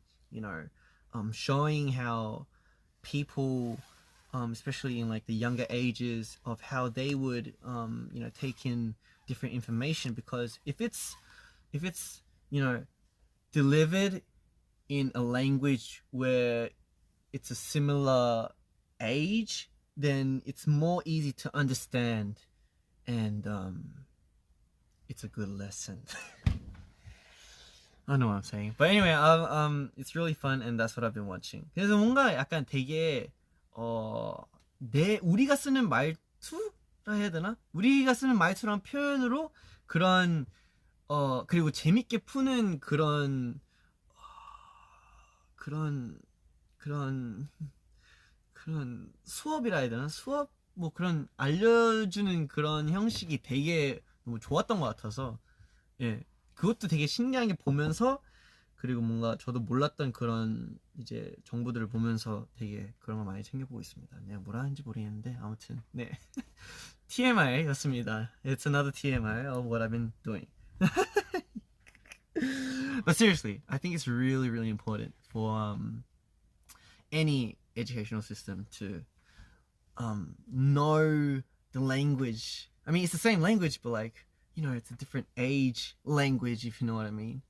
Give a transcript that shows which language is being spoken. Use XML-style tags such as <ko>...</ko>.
<en>you know showing how people especially in like the younger ages of how they would you know take in different information, because if it's you know delivered in a language where it's a similar age, then it's more easy to understand, and it's a good lesson. I don't know what I'm saying. But anyway, it's really fun and that's what I've been watching.</en> <ko>그래서 뭔가 약간 되게 우리가 쓰는 말투라 해야 되나? 우리가 쓰는 말투랑 표현으로 그런 그리고 재밌게 푸는 그런 수업이라 해야 되나? 수업 뭐 그런 알려주는 그런 형식이 되게 너무 좋았던 것 같아서 예 그것도 되게 신기한 게 보면서 그리고 뭔가 저도 몰랐던 그런 이제 정보들을 보면서 되게 그런 거 많이 챙겨보고 있습니다. 내가 뭐라 하는지 모르겠는데 아무튼 네 TMI였습니다.</ko> <en>It's another TMI of what I've been doing. But seriously, I think it's really, really important for any educational system to know the language. I mean, it's the same language, but like, you know, it's a different age language, if you know what I mean.</en>